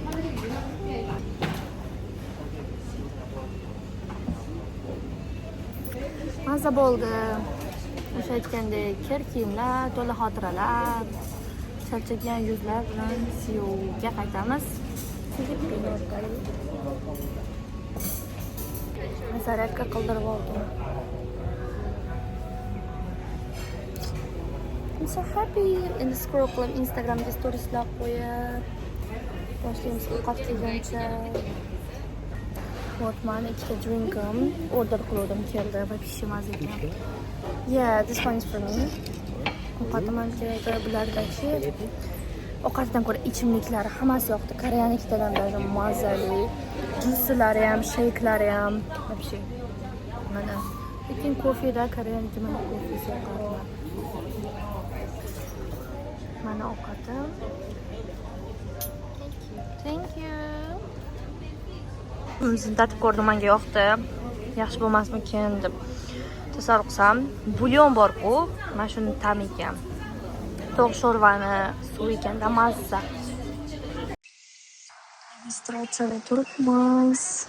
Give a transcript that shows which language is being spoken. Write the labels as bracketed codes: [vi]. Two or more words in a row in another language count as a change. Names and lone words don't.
[uz] Mazza bo'ldi. O'sha aytgandek, kir kiyimlar, to'la xotiralar, charchagan yuzlar bilan Seulga qaytamiz. Zaryadka qildirib oldim. [en] I'm so happy. [uz] Endi scroll qilib Instagramga storieslar qo'yib boshlaymiz ovqat yeguncha. Mana ikkita drinkim order qildim, keldi va pishimaz ekan. [en] Yeah, this one is for me. [uz] Ovqatim ham keldi, bulardachi ovqatdan ko'ra ichimliklari hammasi yoqdi. Koreyaniklardan даже mazali, juslari ham, sheyklari ham, вообще. Mana lekin kofeda koreyaniki mana kofesi yoqadi. Mana ovqatim. [en] Thank you. [uz] O'zim tatib ko'rdim, menga yoqdi. Yaxshi bo'lmasmikin deb tasavvur qilsam, bulyon bor-ku, mana shuni tamigan. To'q sho'rvani suv ekanda mazza. Registratsiyada turibmiz.